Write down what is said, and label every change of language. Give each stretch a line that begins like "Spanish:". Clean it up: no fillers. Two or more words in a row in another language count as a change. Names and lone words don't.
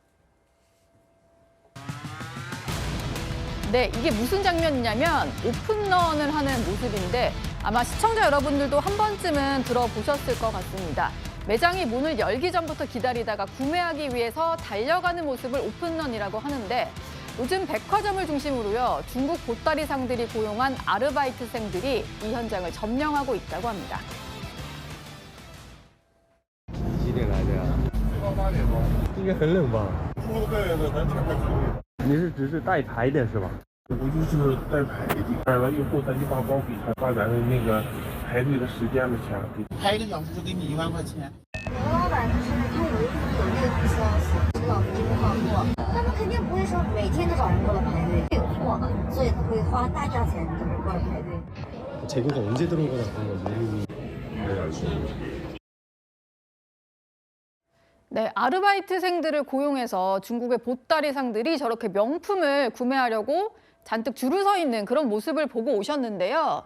Korean: 네, 이게 무슨 장면이냐면 오픈런을 하는 모습인데 아마 시청자 여러분들도 한 번쯤은 들어보셨을 것 같습니다. 매장이 문을 열기 전부터 기다리다가 구매하기 위해서 달려가는 모습을 오픈런이라고 하는데 요즘 백화점을 중심으로요 중국 보따리상들이 고용한 아르바이트생들이 이 현장을 점령하고 있다고 합니다.
Chinese: 几点来的呀？8点钟。应该很冷吧？说对了，咱全部出去。你是只是带牌的是吧？我就是带牌的，买完以后咱就把包给他，把咱的那个排队的时间的钱给。排1个小时就给你1万块钱。刘老板就是他有内部消息，知道没人换货，他们肯定不会说每天都找人过来排队，有货嘛，所以他会花大价钱就是过来排队。
Korean: 재고가 언제 들어온 거나 그런 거 모르니. 네, 아르바이트생들을 고용해서 중국의 보따리상들이 저렇게 명품을 구매하려고 잔뜩 줄을 서 있는 그런 모습을 보고 오셨는데요.